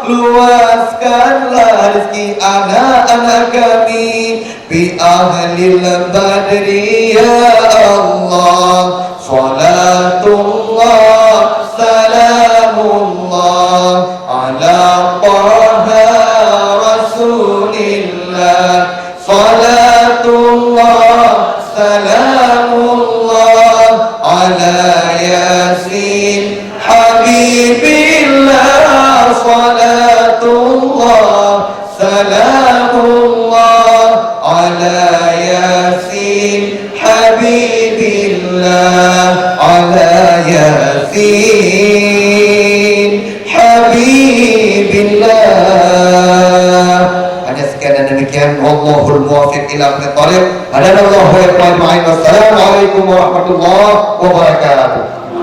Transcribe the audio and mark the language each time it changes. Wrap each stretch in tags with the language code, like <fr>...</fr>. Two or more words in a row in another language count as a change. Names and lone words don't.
<id>Luaskanlah rezeki anak-anak kami</id> <ar>بأهل البدر يا الله. صلاة الله سلام الله على طه رسول الله. صلاة الله سلام الله على يس حبيب الله. صلاة الله سلام الله على يس حبيب الله. على يس حبيب الله.</ar> <id>Hanya sekian dan demikian.</id> <ar>والله الموفق إلى أقوم الطريق. هدانا الله وإياكم. والسلام عليكم ورحمة الله وبركاته.</ar>